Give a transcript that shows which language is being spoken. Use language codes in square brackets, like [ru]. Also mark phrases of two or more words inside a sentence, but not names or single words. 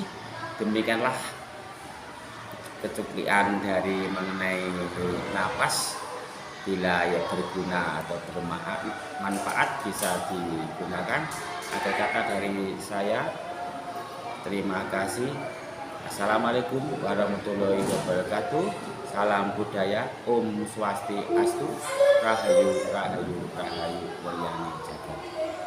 [id] Demikianlah kecuplian dari mengenai napas. Bila ya berguna atau bermanfaat bisa digunakan. Ada kata dari saya. Terima kasih. [ar] Assalamualaikum warahmatullahi wabarakatuh. [id] Salam budaya. [ban] Om Swastiastu. [id] Rahayu, rahayu, rahayu. Wahyani jagat.